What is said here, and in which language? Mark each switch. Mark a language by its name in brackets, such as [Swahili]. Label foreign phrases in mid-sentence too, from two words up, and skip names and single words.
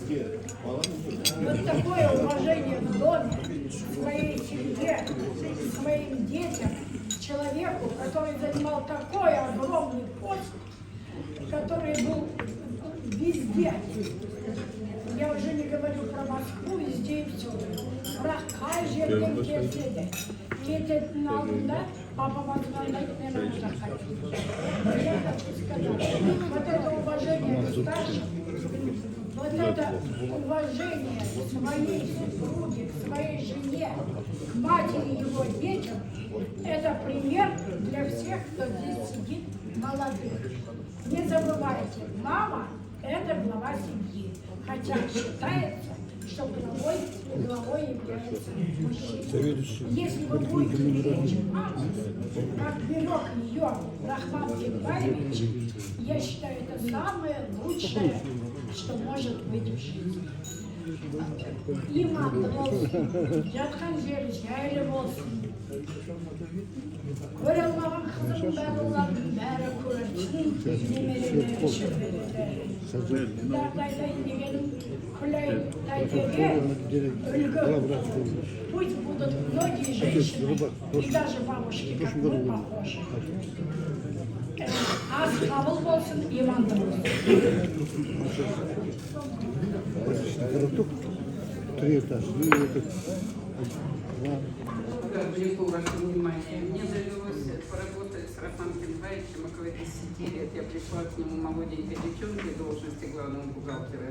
[Russian] Вот такое уважение в доме, своей семье, своим детям, человеку, который занимал такой огромный пост, который был везде. Я уже не говорю про Москву, везде и все. Про каждый келседе. [Kazakh] Кететін алдында папама звондайды, мен ана жаққа. [Russian] Я хочу сказать, вот это уважение к старшим, вот это уважение к своей супруге, к своей жене, к матери его детям, это пример для всех, кто здесь сидит, молодых. Не забывайте, мама – это глава семьи, хотя считается, что главой является мужчина. Если вы будете беречь маму, как берег ее Рахман Кенбаевич, я считаю, это самое лучшее, что может быть в жизни. [Kazakh] Иманды болсын, жатқан жері жайлы болсын. Көре алмаған қызым балалардың бәрі көрсін, немерелері шөберелері. Дағдайдайын дегенім Күләй тәйтеге үлгі. [Russian] Пусть будут многие женщины, и даже бабушки, как мы, похожи. [Kazakh] Аз қабыл болсын, иманды болсын. [Russian] Привлеку ваше внимание. Мне довелось поработать с Рахманом Кенбаевичем около 10 лет. Я пришла к нему молоденькой девчонкой в должности главного бухгалтера.